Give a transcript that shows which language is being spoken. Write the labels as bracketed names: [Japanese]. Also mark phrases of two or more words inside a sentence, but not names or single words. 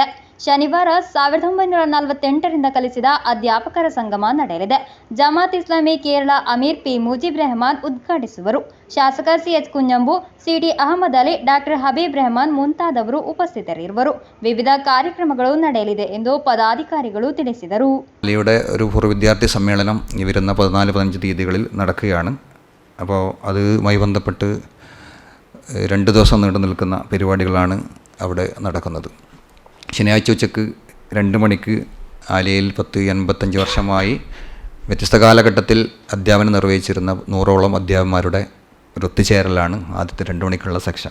[Kannada] ಶನಿವಾರ 1948ರಿಂದ ಕಲಿಸಿದ ಅಧ್ಯಾಪಕರ ಸಂಗಮ ನಡೆಯಲಿದೆ. ಜಮಾತ್ ಇಸ್ಲಾಮಿ ಕೇರಳ ಅಮೀರ್ ಪಿ ಮುಜೀಬ್ ರೆಹಮಾನ್ ಉದ್ಘಾಟಿಸುವರು. ಶಾಸಕ ಸಿಎಚ್ ಕುಂಜಂಬು, ಸಿಡಿ ಅಹಮದ್ ಅಲಿ, ಡಾಕ್ಟರ್ ಹಬೀಬ್ ರೆಹಮಾನ್ ಮುಂತಾದವರು ಉಪಸ್ಥಿತರಿರುವರು. ವಿವಿಧ ಕಾರ್ಯಕ್ರಮಗಳು ನಡೆಯಲಿದೆ ಎಂದು പദാധികാരിಗಳು ತಿಳಿಸಿದರು. [Malayalam] അലിയുടെ ഒരു പൂർവ്വ വിദ്യാർത്ഥി സമ്മേളനം ഈ വരുന്ന 14-15 തീയതികളിൽ നടക്കുകയാണ്. അപ്പോൾ അതുമായി ബന്ധപ്പെട്ട് 2 ദിവസം നീണ്ടു നിൽക്കുന്ന പരിപാടികളാണ് അവിടെ നടക്കുന്നത്. ശനിയാഴ്ച ഉച്ചക്ക് 2 മണിക്ക് ആലിയയിൽ 85 വർഷമായി വ്യത്യസ്ത കാലഘട്ടത്തിൽ അധ്യാപനം നിർവഹിച്ചിരുന്ന 100ഓളം അധ്യാപകന്മാരുടെ ഒരു ഒത്തുചേരലാണ് ആദ്യത്തെ 2 മണിക്കുള്ള സെക്ഷൻ.